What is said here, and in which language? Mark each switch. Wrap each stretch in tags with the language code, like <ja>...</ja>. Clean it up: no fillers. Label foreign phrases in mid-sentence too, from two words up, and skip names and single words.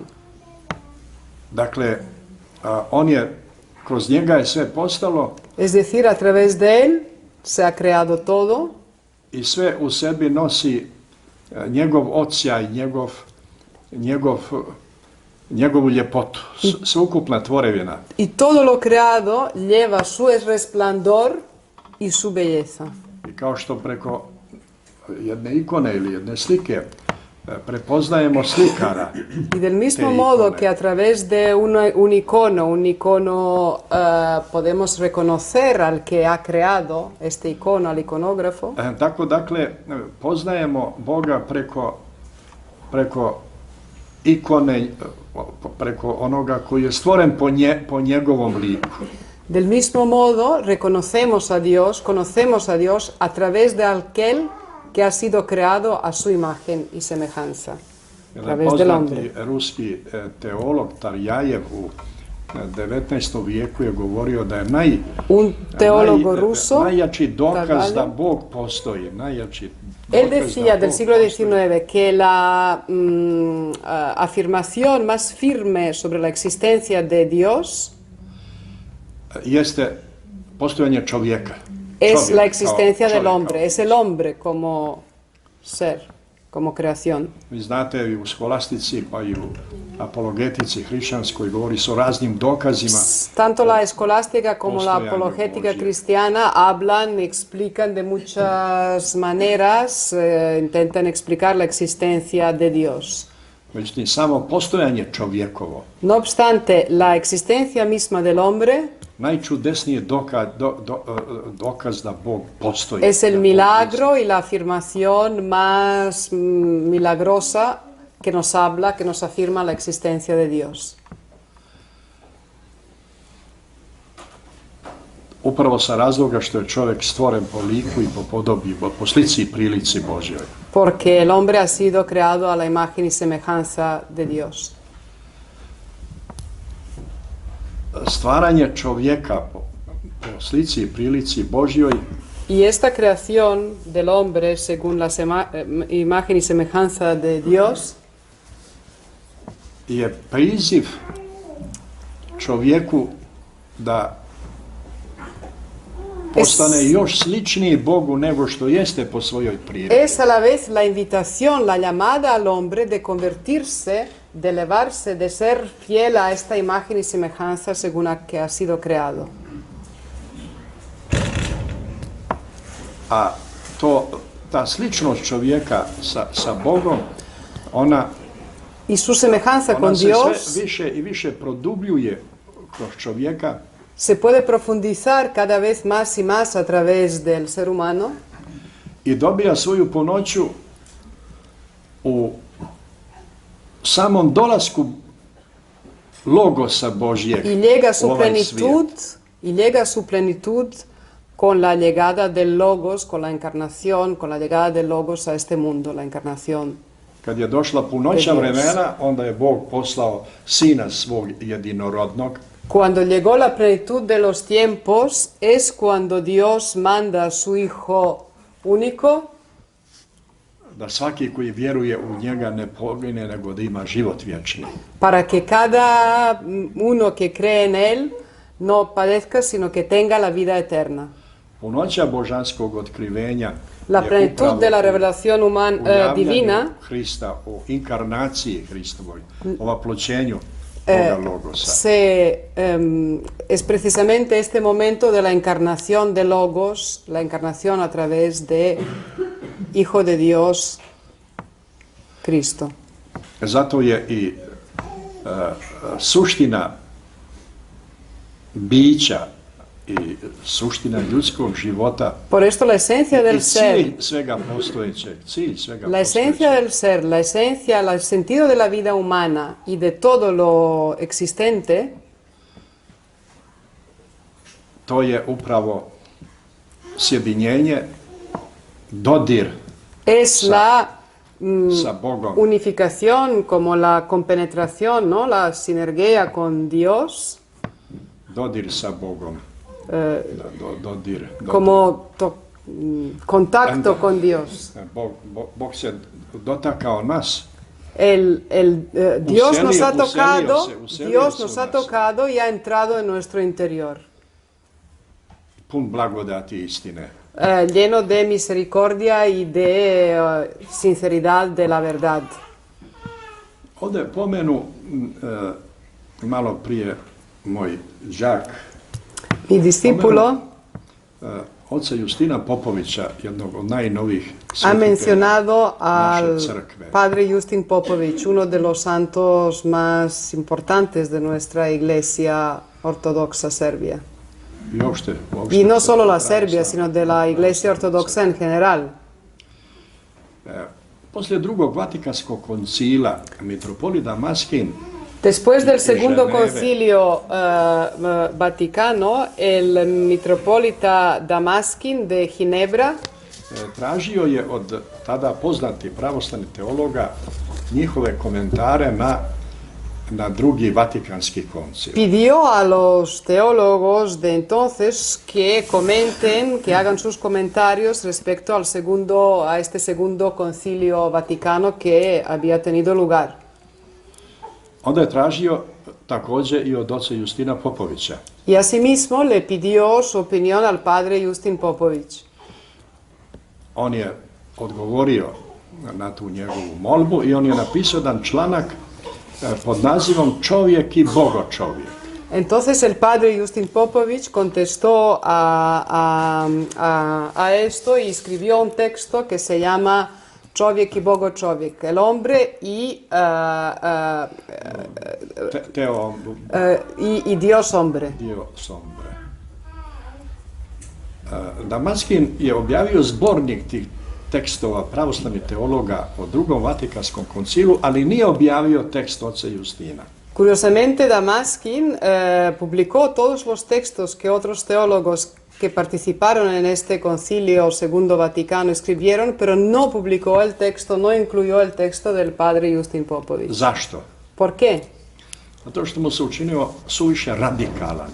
<sr>Dakle, on je, kroz njega je sve postalo</sr> <es>Es decir, a través de él se ha creado todo</es> <sr>i sve u sebi nosi njegov odsjaj, njegovu ljepotu, sveukupna tvorevina.</sr> <es>y todo lo creado lleva su resplandor y su belleza.</es> <sr>I kao što preko jedne ikone ili jedne slike prepoznajemo slikara,</sr> <es>Y del mismo</es> <sr>te</sr> <es>modo icone, que a través de un icono podemos reconocer al que ha creado este icono, al iconógrafo,</es> <sr>tako dakle poznajemo Boga preko ikone, preko onoga koji je stvoren po njegovom liku.</sr> <es>del mismo modo reconocemos a Dios, conocemos a Dios a través de aquel que ha sido creado a su imagen y semejanza, a través del hombre.</es> <sr>Poznati ruski teolog Tarjajev u 19. vijeku je govorio da je</sr> <es>Un teólogo ruso,</es> <sr>najjači dokaz</sr> <es>Tarjajev,</es> <sr>da Bog postoji, najjači</sr> <es>él</es> <sr>dokaz</sr> <es>decía</es> <sr>da</sr> <es>del</es> <sr>Bog</sr> <es>siglo</es> <sr>postoji.</sr> <es>XIX que la afirmación más firme sobre la existencia de Dios</es> <sr>Jeste postojanje čovjeka.</sr> <es>es</es> <sr>Čovjek</sr> <es>la</es> <sr>kao</sr> <es>existencia del</es> <sr>čovjek,</sr> <es>hombre,</es> <sr>kao-</sr> <es>es el hombre como ser, como creación.</es> <sr>Vi znate i u skolastici pa i u apologetici hrišćanskoj govori se o raznim dokazima.</sr> <es>Tanto la escolástica como la</es> <sr>Postojanje</sr> <es>apologética</es> <sr>Božje.</sr> <es>cristiana hablan, explican de muchas maneras, intentan explicar la existencia de Dios.</es> <sr>Međutim, samo postojanje čovjekovo,</sr> <es>No obstante, la existencia misma del hombre</es> <sr>najčudesniji je dokaz da Bog postoji.</sr> <es>es</es> <sr>da</sr> <es>el</es> <sr>Bog</sr> <es>milagro y la afirmación más milagrosa que nos habla, que nos afirma la existencia de Dios.</es> <sr>Upravo sa razloga što je čovjek stvoren po liku i po podobi, po slici i prilici Božjoj.</sr> <es>Porque el hombre ha sido creado a la imagen y semejanza de Dios.</es> <sr>Stvaranje čovjeka po slici i prilici Božjoj</sr> <es>Y esta creación del hombre según la imagen y semejanza de Dios</es> <sr>je priziv čovjeku da postane još sličniji Bogu nego što jeste po svojoj prirodi.</sr> <es>es a la vez la invitación, la llamada al hombre de convertirse, de elevarse, de ser fiel a esta imagen y semejanza según la que ha sido creado.</es> <sr>A ta sličnost čovjeka sa Bogom, ona</sr> <es>Y su semejanza con</es> <sr>se</sr> <es>Dios</es> <sr>sve više i više produbljuje kroz čovjeka</sr> <es>se puede profundizar cada vez más y más a través del ser humano</es> <sr>i dobija svoju punoću u samom dolasku Logosa Božjeg</sr> <es>y llega a su</es> <sr>u ovaj svijet.</sr> <es>y llega a su plenitud con la llegada del Logos, con la encarnación, con la llegada del Logos a este mundo, la encarnación.</es> <sr>Kad je došla punoća</sr> <es>Dios.</es> <sr>vremena, onda je Bog poslao Sina svog jedinorodnog,</sr> <es>Cuando llegó la plenitud de los tiempos es cuando Dios manda a su Hijo único</es> <sr>da svaki koji vjeruje u njega ne pogine, nego da ima život vječni.</sr> <es>para que cada uno que cree en Él no padezca, sino que tenga la vida eterna.</es> <sr>Punoća božanskog otkrivenja</sr> <es>La</es> <sr>je</sr> <es>plenitud</es> <sr>upravo</sr> <es>de la</es> <sr>u</sr> <es>revelación</es> <sr>javljanju</sr> <es>divina</es> <sr>Hrista, o inkarnaciji Hristovoj, o vaploćenju toga Logosa.</sr> <es>es precisamente este momento de la encarnación de Logos, la encarnación a través de Hijo de Dios, Cristo.</es> <sr>Zato je i suština bića i suština ljudskog života</sr> <es>Por esto la esencia</es> <sr>i</sr> <es>del ser,</es> <sr>cilj svega postojećeg,</sr> <es>la esencia del ser, la esencia, el sentido de la vida humana y de todo lo existente,</es> <sr>to je upravo sjedinjenje, dodir</sr> <es>es la</es> <sr>sa Bogom.</sr> <es>unificación, como la compenetración, ¿no? La sinergia con Dios,</es> <sr>Dodir sa Bogom. Dodir.</sr> <es>como contacto con Dios.</es> <sr>Bog se dotakao nas.</sr> <es>Dios nos ha</es> <sr>Uselio</sr> <es>tocado,</es> <sr>se</sr> <es>Dios</es> <sr>u</sr> <es>nos ha</es> <sr>nas.</sr> <es>tocado y ha entrado en nuestro interior,</es> <sr>Pun blagodati i istine.</sr> <es>lleno de misericordia y de sinceridad de la verdad.</es> <sr>Ovdje pomenu malo prije moj đak,</sr> <es>Mi discípulo</es> <sr>oca Justina Popovića, jednog od najnovijih</sr> <es>ha</es> <sr>svetitelja</sr> <es>mencionado al</es> <sr>naše crkve.</sr> <es>padre Justin Popović, uno de los santos más importantes de nuestra iglesia ortodoxa serbia.</es> <sr>I uopšte</sr> <es>Y no solo la</es> <sr>pravoslavne.</sr> <es>Serbia, sino de la iglesia ortodoxa en general.</es> <sr>Poslije drugog Vatikanskog koncila, mitropolit Damaskin</sr> <es>Después del segundo</es> <sr>Geneve.</sr> <es>concilio vaticano, el mitropolita Damaskin de Ginebra</es> <sr>tražio je od tada poznatih pravoslavnih teologa njihove komentare na drugi Vatikanski koncil.</sr> <es>pidió a los teólogos de entonces que comenten, que hagan sus comentarios respecto a este segundo concilio vaticano que había tenido lugar.</es> <sr>Onda je tražio također i od oca Justina Popovića.</sr> <es>Y asimismo le pidió su opinión al padre Justin Popović.</es> <sr>On je odgovorio na tu njegovu molbu i on je napisao jedan članak pod nazivom Čovjek i Bogočovjek.</sr> <es>Entonces el padre Justin Popović contestó a esto y escribió un texto que se llama Čovjek i Bogočovjek, el hombre y Dios hombre. Dios hombre.</es> <sr>Damaskin je objavio zbornik tih tekstova pravoslavnih teologa o drugom Vatikanskom koncilu, ali nije objavio tekst oca Justina.</sr> <es>Curiosamente, Damaskin publicó todos los textos que otros teólogos que participaron en este concilio segundo Vaticano escribieron, pero no publicó el texto, no incluyó el texto del padre Justin Popović.</es> <sr>Zašto?</sr> <es>¿Por qué?</es> <sr>Zato što mu se učinio suviše radikalan.</sr>